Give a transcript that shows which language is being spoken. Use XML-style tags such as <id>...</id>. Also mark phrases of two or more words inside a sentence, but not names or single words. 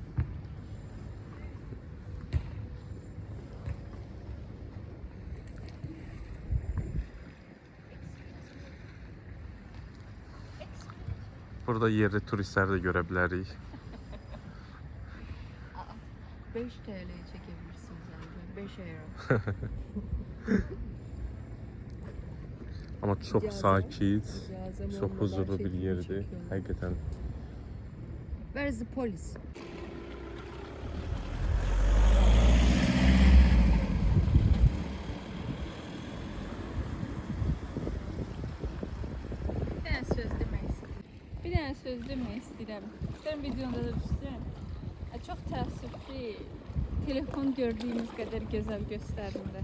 <az>Burada yerli turistləri də görə bilərik.</az> <tr>5 TL'ye çekebilirsiniz abi. 5 euro.</tr> <az>Amma çox sakit, İcazəm çox olmadan</az> <tr>huzurlu bir çekimi yerdir. çekiyorum.</tr> <az>Həqiqətən.</az> <en>Where is the police?</en> <az>Bir dənə söz demək istəyirəm. Sən videonda da düşürəm. Çox təəssüf ki, telefon gördüyümüz qədər gözəl göstərmir.</az>